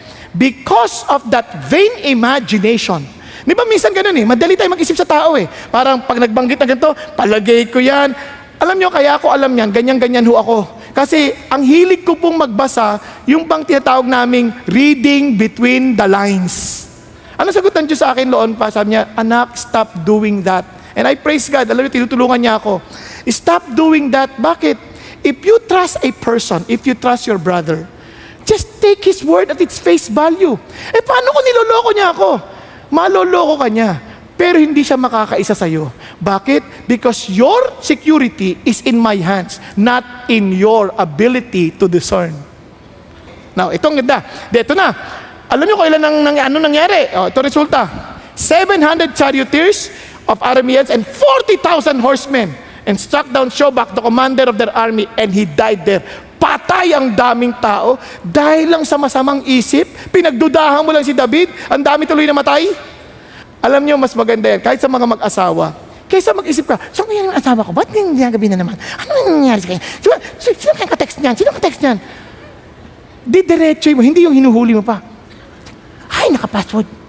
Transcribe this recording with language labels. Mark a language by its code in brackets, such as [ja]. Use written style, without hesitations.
[en] Because of that vain imagination. [tl] Di ba minsan ganun madali tayo mag-isip sa tao Parang pag nagbanggit na ganito, palagay ko yan. Alam nyo, kaya ako alam yan, ganyan-ganyan ho ako. Kasi ang hilig ko pong magbasa, yung bang tinatawag naming [en] reading between the lines. [tl] Ano sagot ng Diyos sa akin noon pa? Sabi niya, anak, [en] stop doing that. And I praise God, [tl] alam niyo, tinutulungan niya ako. [en] Stop doing that. Bakit? If you trust a person, if you trust your brother, just take his word at its face value. [tl] Paano kung niloloko niya ako? Maloloko ka niya. Pero hindi siya makakaisa sa'yo. Bakit? [en] Because your security is in my hands, not in your ability to discern. [tl] Now, itong ganda. Ito na. Alam niyo kung ilan nangyari? Ito resulta. [en] 700 charioteers of Arameans and 40,000 horsemen, and struck down Shobak, the commander of their army, and he died there. [tl] Patay ang daming tao dahil lang sa masamang isip. Pinagdudahan mo lang si David, ang dami tuloy na matay. Alam niyo, mas maganda yan, kahit sa mga mag-asawa, kaysa mag-isip ka, so ngayon ang asawa ko, ba't nangyagabi na naman? Ano nangyari sa kanya? Sino kayong ka-text niyan? Sino ka-text niyan? Didiretso mo, hindi yung hinuhuli mo pa. Ay, naka-password.